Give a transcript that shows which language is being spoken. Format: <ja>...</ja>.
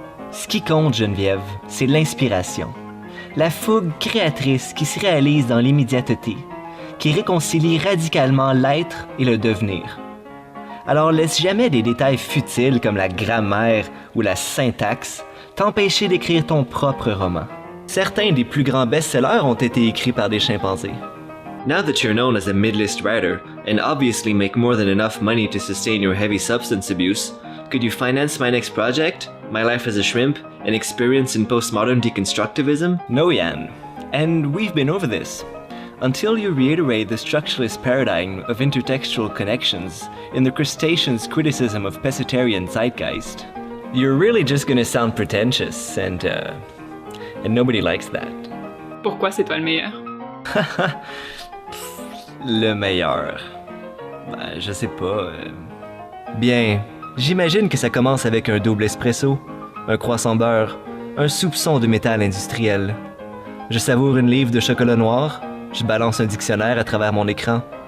<fr>Ce qui compte, Geneviève, c'est l'inspiration. La fougue créatrice qui se réalise dans l'immédiateté, qui réconcilie radicalement l'être et le devenir. Alors laisse jamais des détails futiles comme la grammaire ou la syntaxe t'empêcher d'écrire ton propre roman. Certains des plus grands best-sellers ont été écrits par des chimpanzés.</fr> <en>Now that you're known as a mid-list writer and obviously make more than enough money to sustain your heavy substance abuse, could you finance my next project, My Life as a Shrimp, an experience in postmodern deconstructivism? No, Jan. And we've been over this. Until you reiterate the structuralist paradigm of intertextual connections in the crustacean's criticism of pescetarian zeitgeist, you're really just gonna sound pretentious, and nobody likes that.</en> <fr>Pourquoi c'est toi le meilleur? Le meilleur. Ben, je sais pas. Bien, j'imagine que ça commence avec un double espresso, un croissant beurre, un soupçon de métal industriel. Je savoure une livre de chocolat noir, je balance un dictionnaire à travers mon écran.</fr>